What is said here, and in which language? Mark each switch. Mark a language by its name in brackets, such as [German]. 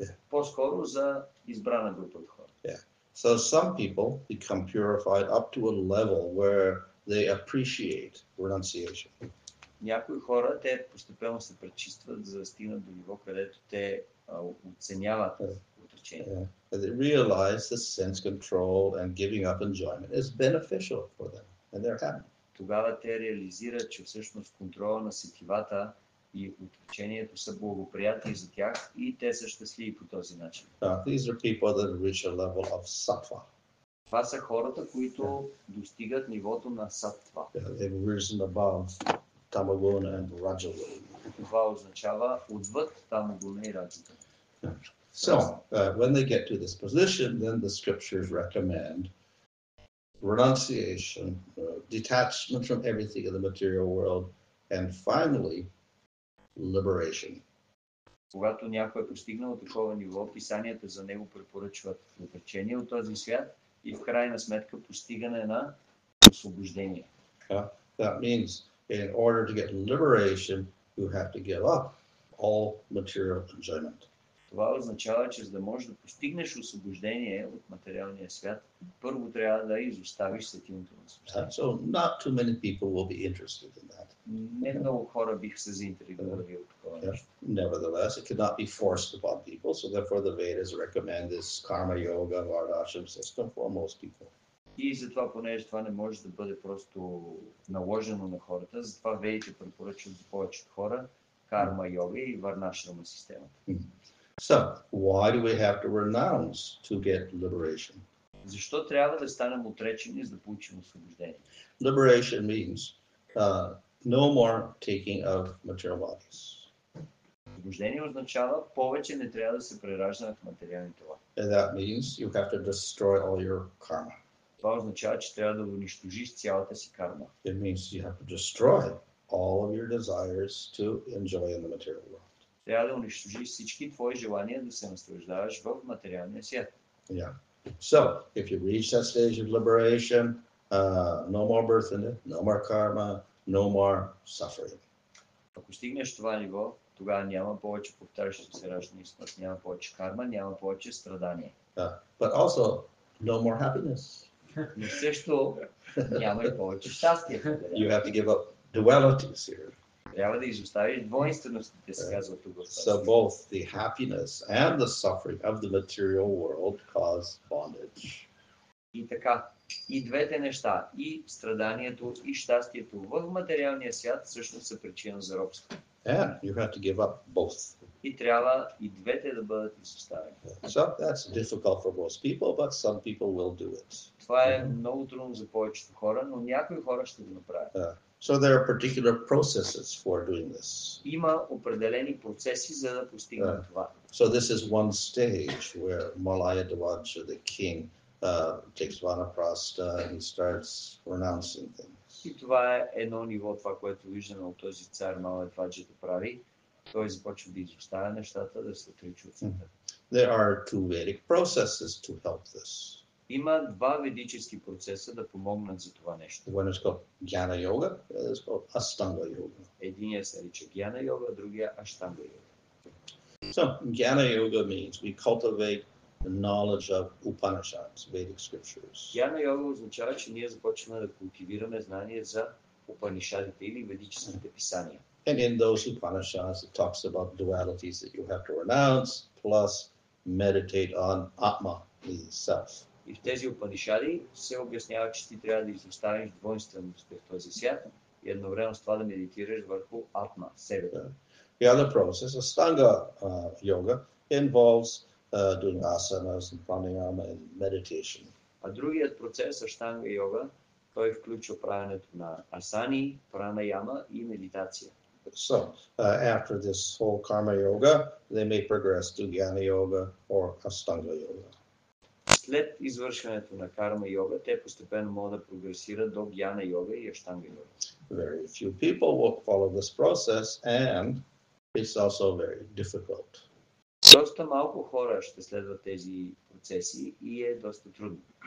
[Bulgarian] По-скоро за избрана група от хора. [English] So some people become purified up to a level where they appreciate renunciation. [Bulgarian] Някои хора, те постепенно се пречистват, за да стигнат до ниво, където те оценяват отречение. [English] They realize that sense control and giving up enjoyment is beneficial for them, and they're happy. [Bulgarian] Тогава те реализират, че всъщност контрола на сетивата и отречението са благоприятни за тях и те са щастливи по този начин. [English] These are people that reach a level of sattva. [Bulgarian] Това са хората, които достигат нивото на саттва. [English] They've risen above tamoguna and rajaguna. [Bulgarian] Това означава отвъд тамогуна и раджата. [English] So, when they get to this position, then the scriptures recommend renunciation, detachment from everything in the material world, and finally, liberation. [Bulgarian] Когато някой е постигнал такова ниво, писанията за него препоръчват отречение от този свят и в крайна сметка постигане на освобождение. [English] That means in order to get liberation, you have to give up all material enjoyment. [Bulgarian] Това означава, че за да можеш да постигнеш освобождение от материалния свят, първо трябва да изоставиш сетивното наслаждение. [English] So not too many people will be interested in that. [Bulgarian] Не много хора биха се заинтригували от такова нещо. [English] Nevertheless, it cannot be forced upon people, so therefore the Vedas recommend this karma yoga varnashram system for most people. [Bulgarian] И затова, понеже това не може да бъде просто наложено на хората, затова ведите препоръчват за повечето хора карма йога и варнашрама системата. [English] So, why do we have to renounce to get liberation? [Bulgarian] Защо трябва да станем отречени, за да получим освобождение? [English] Liberation means no more taking of material bodies. [Bulgarian] Освобождение означава повече не трябва да се прераждаме в материални тела. [English] And that means you have to destroy all your karma. [Bulgarian] Това означава, че трябва да унищожиш цялата си карма. [English] It means you have to destroy all of your desires to enjoy in the material world. [Bulgarian] Трябва да унищожиш всички твои желания да се наслаждаваш в материалния свят. [English] Yeah. So, if you reach that stage of liberation, no more birth in it, no more karma, no more suffering. [Bulgarian] Ако стигнеш това ниво, тогава няма повече повтарящо се раждане и смърт, няма повече карма, няма повече страдание. [English] But also, no more happiness. [Bulgarian] Но също няма и повече щастие. [English] You have to give up dualities here. [Bulgarian] Трябва да изоставиш двойнственостите, се казва тук. [English] So both the happiness and the suffering of the material world cause bondage. [Bulgarian] И така, и двете неща, и страданието, и щастието в материалния свят всъщност са причина за робство. [English] And you have to give up both. [Bulgarian] И трябва и двете да бъдат изоставени. [English] So that's difficult for most people, but some people will do it. [Bulgarian] Това е много трудно за повечето хора, но някои хора ще го направят. [English] So there are particular processes for doing this. [Bulgarian] Има определени процеси, за да постигнем това. [English] So this is one stage where Malaya Devaja, the king, takes Vanaprastha and he starts renouncing things. [Bulgarian] И това е едно ниво, това, което виждаме от този цар Малая Деваджа да прави. Той започва да изоставя нещата, да се отрича от света. [English] There are two Vedic processes to help this. [Bulgarian] Има два ведически процеса да помогнат за това нещо. [English] One is called Jnana Yoga, the other is called Astanga Yoga. [Bulgarian] Единият се нарича Гьяна йога, другия Аштанга йога. [English] So Jnana Yoga means we cultivate the knowledge of Upanishads, Vedic scriptures. [Bulgarian] Гьяна йога означава, че ние започваме да култивираме знание за Упанишадите или ведическите писания. [English] And in those Upanishads, it talks about dualities that you have to renounce, plus meditate on Atma, the self. [Bulgarian] И в тези Упанишади се обяснява, че ти трябва да изоставиш двойствеността в този свят и едновременно с това да медитираш върху Атма, себе. [English] The other process, Astanga Yoga, involves doing asanas and pranayama and meditation. [Bulgarian] А другият процес, Аштанга йога, той включва правенето на асани, пранаяма и медитация. [English] So, after this whole karma yoga, they may progress to Jnana yoga or Astanga yoga. [Bulgarian] След извършването на карма йога, те постепенно могат да прогресират до Гьяна йога и Аштанга йога. [English] Very few people will follow this process, and it's also very difficult. [Bulgarian] Доста малко хора ще следват тези процеси и е доста трудно.